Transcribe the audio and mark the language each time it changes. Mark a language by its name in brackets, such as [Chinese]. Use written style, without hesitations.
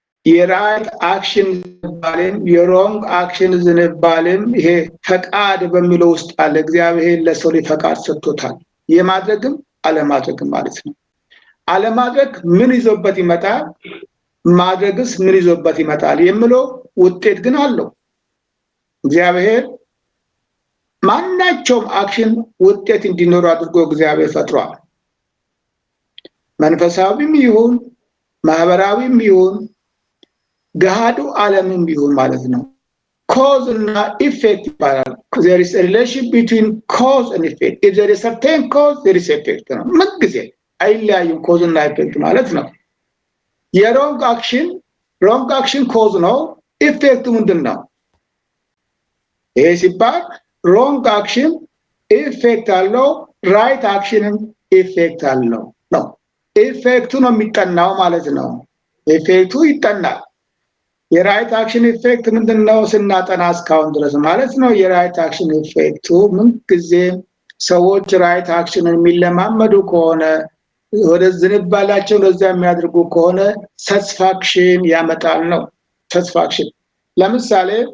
[Amharic] የራይት አክሽን ባለም የሮንግ አክሽን ዝንባለም ይሄ ፈቃድ በሚለው ውስጥ አለ እግዚአብሔር ለሰው ፈቃድ ሰጥቶታል የማድረግም አለማድረግም ማለት ነው አለማድረግ ምን ይዞበት ይመጣል ማድረግስ ምን ይዞበት ይመጣል የሚለው ውጤት ግን አለው እግዚአብሔር ማናቸውም አክሽን ውጤት እንዲኖር አድርጎ እግዚአብሔር ፈጥሯል መንፈሳዊም ይሁን ማህበራዊም ይሁን ገሃዱ ዓለምም ቢሆን ማለት ነው cause እና effect ይባላል። [English] there is a relation between cause and effect. if there is certain cause there is effect ነው። [Amharic] ምን ጊዜ አይለያዩም cause እና effect ማለት ነው። [English] የwrong action cause ነው። effect ምንድነው? [Amharic] ይሄ ሲባል wrong action effect አለው right action effect አለው ነው። effect ነው የሚጠናው ማለት ነው። effect ይጠናል። የራይት አክሽን ኢፌክት ምንድነው ስናጠና እስካሁን ድረስ ማለት ነው። የራይት አክሽን ኢፌክቱ ምን ጊዜ ሰዎች ራይት አክሽንን የሚለማመዱ ከሆነ ወደ ዝንባላቸው ለዛ የሚያደርጉ ከሆነ ሳቲስፋክሽን ያመጣል ነው። ሳቲስፋክሽን ለምሳሌ